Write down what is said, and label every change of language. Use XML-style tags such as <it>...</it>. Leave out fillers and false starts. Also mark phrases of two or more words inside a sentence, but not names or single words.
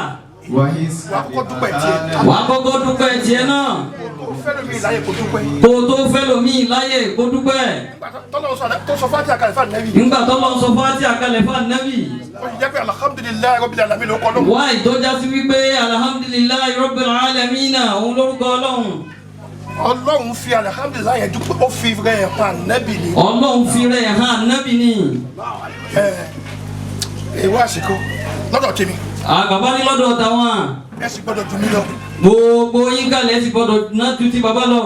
<yo>Wà á kọ́kọ́ dúpẹ́ tiẹ̀ náà. Kó tó fẹ́ lómi láyè kó dúpẹ́. Nígbà tọ́lọ́ sọ fáti àkàlẹ̀ fún ànábì. Wá ìtọ́já sí wípé</yo> <ar>الحمد لله رب العالمين</ar> <yo>òun lórúkọ Ọlọ́run. Ọlọ́run fi alhamdulillahi yẹn dúpẹ́ ó fi rẹ̀ hàn ànábì ni. Ọlọ́run fi rẹ̀ hàn ànábì ni. Èèwọ̀ àsìkò lọ́dọ̀ tèmi. Bàbá ní lọ́dọ̀ tàwọn. Ẹ sì gbọ́dọ̀ jù mí lọ. Gbogbo yín kálẹ̀ ẹ sì gbọ́dọ̀ náà ju ti bàbá lọ.</yo>